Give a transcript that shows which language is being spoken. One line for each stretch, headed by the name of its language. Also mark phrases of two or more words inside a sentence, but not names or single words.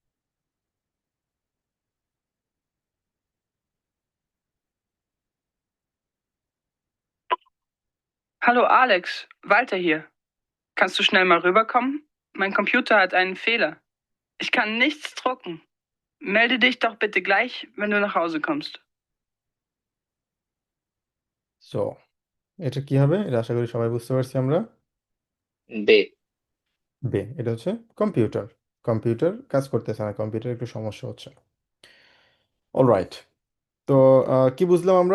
German: Hallo Alex, Walter hier. Kannst du schnell mal rüberkommen? Mein Computer hat einen Fehler. Ich kann nichts drucken. Melde dich doch bitte gleich, wenn du nach Hause kommst.
Bangla: সো এটা কি হবে? এটা আশা করি সবাই বুঝতে পারছি আমরা। বে বে এটা হচ্ছে কম্পিউটার। কম্পিউটার কাজ করতেছে না, কম্পিউটার একটু সমস্যা হচ্ছে। অলরাইট, তো কি বুঝলাম আমরা?